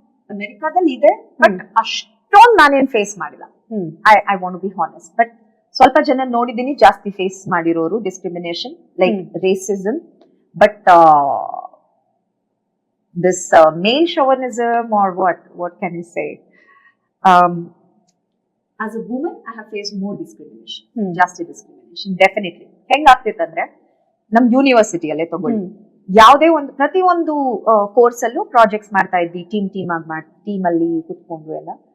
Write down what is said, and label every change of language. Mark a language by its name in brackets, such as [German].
[Kannada] ಅಮೆರಿಕಾದಲ್ಲಿ ಇದೆ, ಬಟ್ ಅಷ್ಟೊಂದು ನಾನೇನ್ ಫೇಸ್ ಮಾಡಿಲ್ಲ. [English] I want to be honest. [Kannada] But ಸ್ವಲ್ಪ ಜನ ನೋಡಿದೀನಿ ಜಾಸ್ತಿ ಫೇಸ್ ಮಾಡಿರೋರು discrimination, like racism. [English] but this male chauvinism, or what can you say, as a woman I have faced more discrimination, [Kannada] ಜಾಸ್ತಿ [English] discrimination definitely. [Kannada] ಹೆಂಗಾಗ್ತಿತ್ತಂದ್ರೆ ನಮ್ ಯೂನಿವರ್ಸಿಟಿಯಲ್ಲೇ ತಗೊಳ್ಳಿ, ಯಾವುದೇ ಒಂದು ಪ್ರತಿಯೊಂದು ಕೋರ್ಸ್ ಅಲ್ಲೂ ಪ್ರಾಜೆಕ್ಟ್ಸ್ ಮಾಡ್ತಾ ಇದ್ವಿ, ಟೀಮ್ ಅಲ್ಲಿ ಕುತ್ಕೊಂಡು ಎಲ್ಲ.